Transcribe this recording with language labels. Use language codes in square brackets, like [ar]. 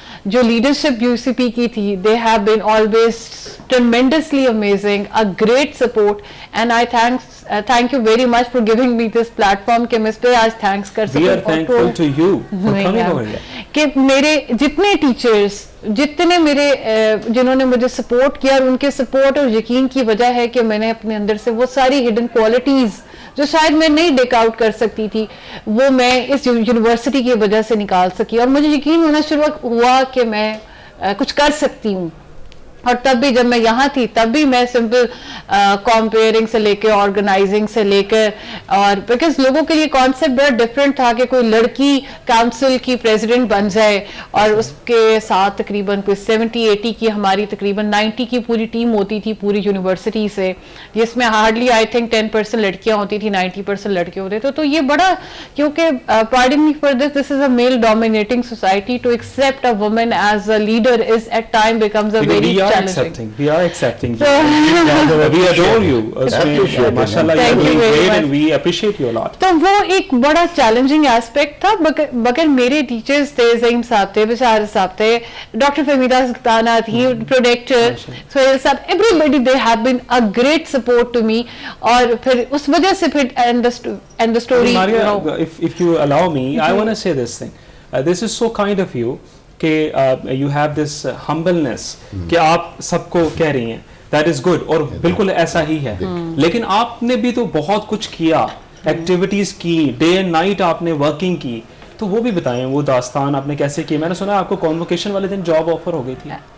[ur] جو leadership you سی پی کی تھی, [en] they have been always tremendously amazing, a great support, and I thank you very much for giving me this platform [ur] کہ میں اس پہ آج thanks کر سکوں. [en] We are thankful to you for coming over here. [ur] کہ میرے جتنے ٹیچرز, جتنے میرے جنہوں نے مجھے سپورٹ کیا, اور ان کے سپورٹ اور یقین کی وجہ ہے کہ میں نے اپنے اندر سے وہ ساری ہڈن کوالٹیز جو شاید میں نہیں ڈیک آؤٹ کر سکتی تھی, وہ میں اس یونیورسٹی کی وجہ سے نکال سکی, اور مجھے یقین ہونا شروع ہوا کہ میں کچھ کر سکتی ہوں. اور تب بھی جب میں یہاں تھی تب بھی میں سمپل کمپیئرنگ سے لے کے آرگنائزنگ سے لے کر, اور بیکاز لوگوں کے لیے کانسیپٹ بڑا ڈفرینٹ تھا کہ کوئی لڑکی کاؤنسل کی پریزیڈنٹ بن جائے, اور اس کے ساتھ تقریباً کوئی 70-80 کی, ہماری تقریباً 90 کی پوری ٹیم ہوتی تھی پوری یونیورسٹی سے, جس میں [en] hardly I think [ur] 10% لڑکیاں ہوتی تھی, 90% لڑکے ہوتے تھے. تو یہ بڑا, کیونکہ [en] Pardon me for this is a male dominating society, to accept a woman as a leader is at time becomes a very We are accepting you. We adore you. Mashallah, you are doing great and we appreciate you a lot. [ur] تو وہ ایک بڑا challenging aspect تھا. مگر میرے teachers تھے, زعیم صاحب تھے, بشار صاحب تھے, ڈاکٹر فہمیدہ سلطانہ تھی, پروڈکٹر سہیل صاحب, [en] everybody they have been a great support to me. [ur] اور پھر اس وجہ سے پھر [en] and the story. Maria, if you allow me, I want to say this thing. This is so kind of you. [ur] کہ [en] you have this humbleness [ur] کہ آپ سب کو کہہ رہی ہیں, [en] that is good, [ur] اور بالکل ایسا ہی ہے. لیکن آپ نے بھی تو بہت کچھ کیا, ایکٹیویٹیز کی, ڈے اینڈ نائٹ آپ نے ورکنگ کی, تو وہ بھی بتائیں وہ داستان آپ نے کیسے کی. میں نے سنا آپ کو کانوکیشن والے دن جاب آفر ہو گئی تھی.